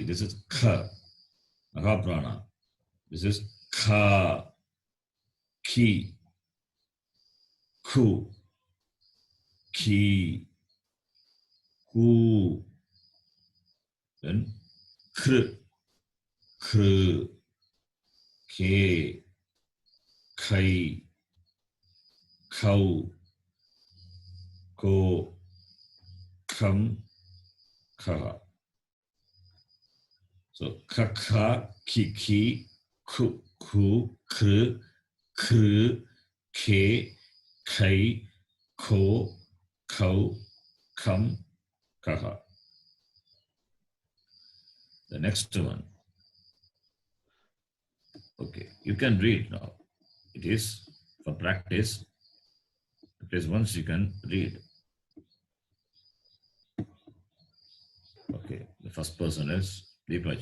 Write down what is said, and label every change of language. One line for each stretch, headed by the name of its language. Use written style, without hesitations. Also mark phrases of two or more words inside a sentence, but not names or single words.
English: This is Kha, Mahaprana. This is Kha, Ki, Ku, Ki, Ku, then Kr, Kr, Ke, Kai, Kau, Ko, Kam, Kaha. So Kaka, Ki, Ku, Kr, Kr, Ke, Kai, Ko, Kau, Kam, Kaha. The next one. Okay, you can read now. It is for practice. It is once you can read. Okay, the first person is Deepaji.